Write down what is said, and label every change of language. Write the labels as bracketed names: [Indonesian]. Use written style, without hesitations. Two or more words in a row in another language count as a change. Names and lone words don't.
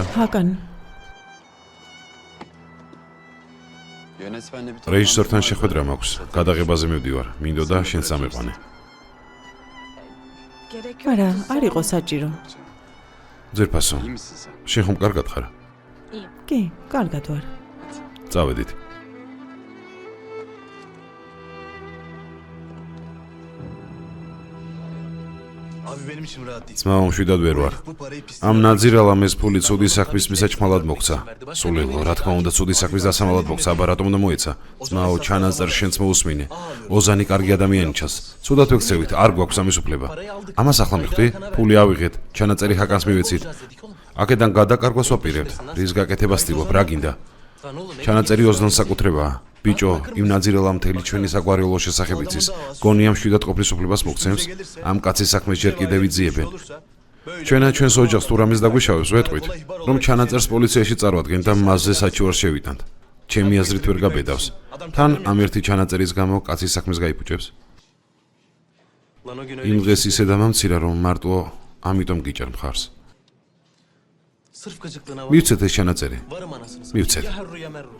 [Georgian] ჰაკან, [Turkish] Yönetmenle bir [Georgian] რეჟისორთან შეხვედრა მაქვს. გადაღებაზე მივდივარ. მინდოდა შენ სამეყვანე. [Turkish] Gerek yok. [Georgian] არა, არ იყო საჭირო. ძერფასო, [Turkish] İyi misin sen? [Georgian] შენ ხომ კარგად ხარ? კი, კარგად ვარ. წავედით. [Turkish] Abi benim içim rahat değil. [Georgian] ძმა მშვიდად ვერ ვარ. [Turkish] Bu parayı pis. [Georgian] ამ ნაძირალამ ეს ფული ცუდი საქმის მისაჭმალად მოგცა. სულელო, რა თქმა უნდა, ცუდი საქმის დასამალად მოგცა, აბა რატომ უნდა მოეცა? ძმაო, ჩანაწერს შენც მოусმინე. ოზანი კარგი ადამიანი ჩანს. ცუდად ვექცევით, არ გვაქვს ამის უფლება. ამას ახლა მიხვდი? ფული ავიღეთ, ჩანაწერი ჰაკანს მივეცით. აქედან გადაკარგვას ვაპირებთ. რის გაკეთება ვსტილობ, რა გინდა? ჩანაწერი ოზნას საკუთრებაა. ბიჭო, იმ ნაძირალამ მთელი ჩვენი საგვარეულო შესახებ იცის. გონია მშვიდად ყოფნის უფლებას მოგცემს. ამ კაცის საქმეს ჯერ კიდევ იძიებენ. ჩვენს ოჯახს თუ რამეს დაგვიშავებს, ვეტყვით, რომ ჩანაწერს პოლიციაში წარვადგენ და მასზე საჩივარს შევიტანთ. ჩემი აზრით ვერ გაბედავს. თან ამ ერთი ჩანაწერის გამო კაცის საქმეს გაიფუჭებს. [Turkish] Lan o gün [Georgian] იმ öyle დღეს ისე დამამცირა, რომ მარტო ამიტომ გიჭარ მხარს. [Turkish] sırf gıcıklığına var. [Georgian] მივცეთ ეს ჩანაწერი. [Turkish] Varım anasını satayım. [Georgian] Mivcet. [Turkish] Ya herru ya merru.